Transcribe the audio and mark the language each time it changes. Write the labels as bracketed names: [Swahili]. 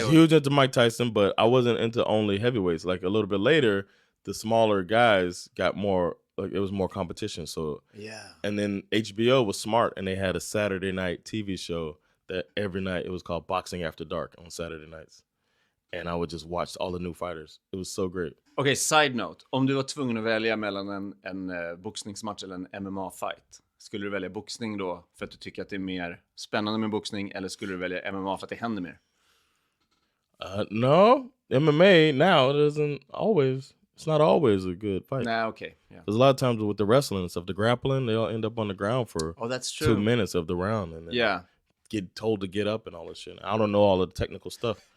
[English] I was huge into Mike Tyson, but I wasn't into only heavyweights. Like a little bit later, the smaller guys got more, like it was more competition. So yeah. And then HBO was smart, and they had a Saturday night TV show that every night, it was called Boxing After Dark on Saturday nights. And I would just watch all the new fighters. It was so great. Okay, side note. [Swedish] Om du var tvungen att välja mellan en boxningsmatch eller en MMA-fight, skulle du välja boxning då för att du tycker att det är mer spännande med boxning, eller skulle du välja MMA för att det händer mer? [English] No, MMA now it's not always a good fight. Nah, okay. Yeah. There's a lot of times with the wrestling and stuff, the grappling, they all end up on the ground for that's true. 2 minutes of the round, and then get told to get up and all this shit. I don't know all of the technical stuff.